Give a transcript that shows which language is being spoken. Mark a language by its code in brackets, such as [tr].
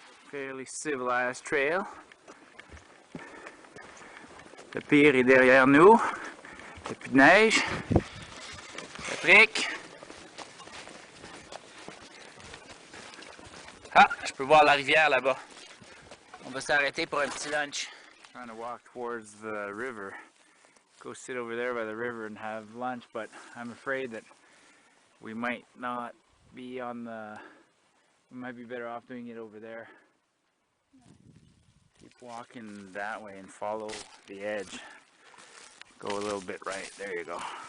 [en] Fairly civilized trail. [fr] Le pire est derrière nous. Il n'y a plus de neige. Patrick. Ah, je peux voir la rivière là-bas. On va s'arrêter pour un petit lunch. [en] Trying to walk towards the river. Go sit over there by the river and have lunch, but I'm afraid that we might not be on the... We might be better off doing it over there. Keep walking that way and follow the edge. Go a little bit right. There you go.